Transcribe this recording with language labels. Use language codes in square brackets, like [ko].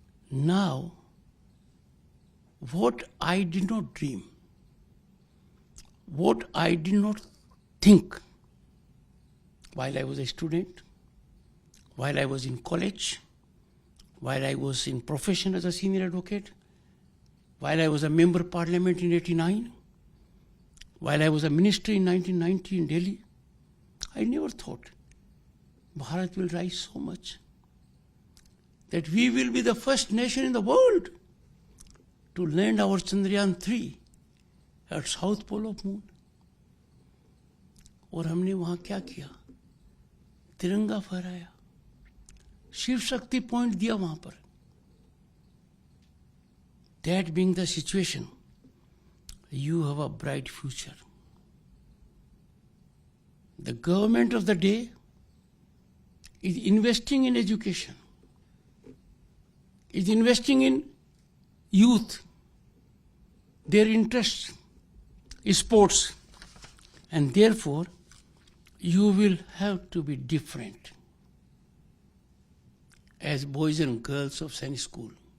[en] Now, what I did not dream, what I did not think while I was a student, while I was in college, while I was in profession as a senior advocate, while I was a member of parliament in 89, while I was a minister in 1990 in Delhi, I never thought Bharat will rise so much that we will be the first nation in the world to land our Chandrayaan-3 at South Pole of Moon. [hi] और हमने वहाँ क्या किया? तिरंगा फहराया, Shiv Shakti point दिया वहाँ पर. [en] That being the situation, you have a bright future. The government of the day is investing in education, is investing in youth, their interests, sports, and therefore you will have to be different as boys and girls of Sainik School.